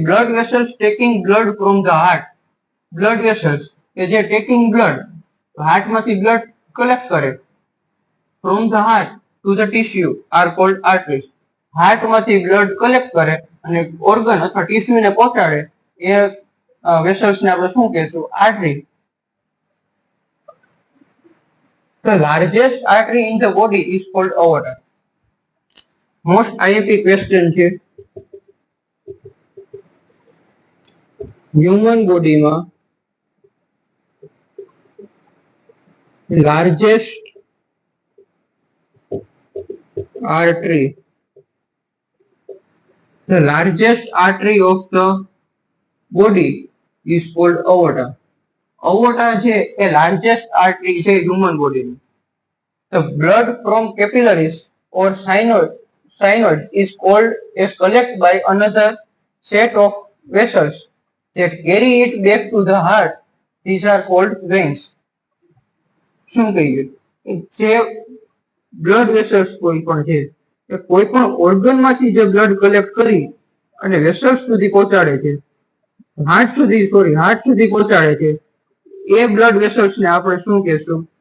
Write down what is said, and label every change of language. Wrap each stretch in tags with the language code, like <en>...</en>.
<en>Blood vessels taking blood from the heart. Blood vessels કે જે taking blood હાર્ટમાંથી blood collect કરે from the heart to the tissue are called arteries.</en> <gu>હાર્ટમાંથી blood collect કરે અને organ અથવા ટીસ્યુને પહોંચાડે એ વેસલ્સને આપણે શું કહેશું?</gu> <en>Artery. The largest artery in the body is called aorta. Most IMP question છે. Human બોડીમાં largest artery, the largest artery of the body is called aorta. aorta છે એ largest artery છે human body ની. The blood from capillaries or synods is called as collect by another set of vessels that carry it back to the heart. These are called veins.</en> <gu>શું કહીએ? જે blood vessels કોઈ પણ છે એ કોઈ પણ ઓર્ગન માંથી જે બ્લડ કલેક્ટ કરી અને વેસલ્સ સુધી પહોંચાડે છે, હાર્ટ સુધી પહોંચાડે છે, એ બ્લડ વેસલ્સ ને આપણે શું કહેશું?</gu>